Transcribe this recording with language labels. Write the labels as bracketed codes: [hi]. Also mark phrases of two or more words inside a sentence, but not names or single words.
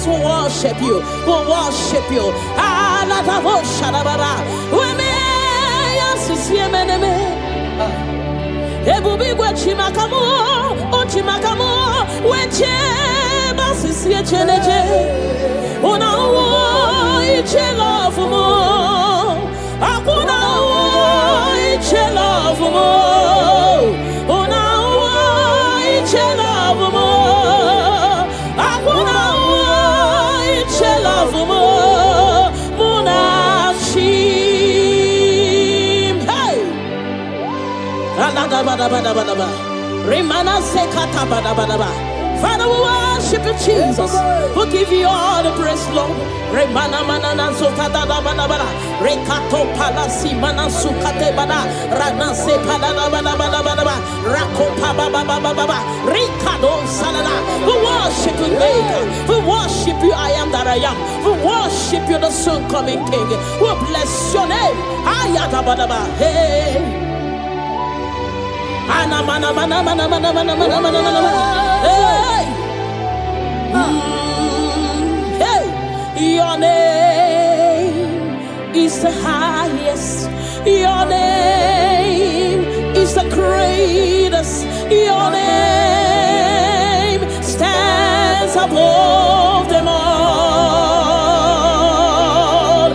[en] We worship you. We worship you. [ig] Una iche [en] love mo, [ig] akuna iche [en] love mo, [ig] una iche [en] love mo, [ig] akuna iche [en] love mo, [ig] munachim. Hey, alada bada bada bada bada, remana sekata bada bada bada. [en] Father, we worship you, Jesus. We give you all the praise, Lord. Remana manana sokata da bana bana. Rekato palasi mana sukate bana. Rana se palana bana bana bana bana. Rako pa ba ba ba ba ba ba. Rikado salana. We worship you, Maker. We worship you, I am that I am. We worship you, the soon coming King. We bless your name. Ayata bana ba. Hey. Ana mana mana mana mana mana mana mana mana. Hey. Hey. Your name is the highest. Your name is the greatest. Your name stands above them all.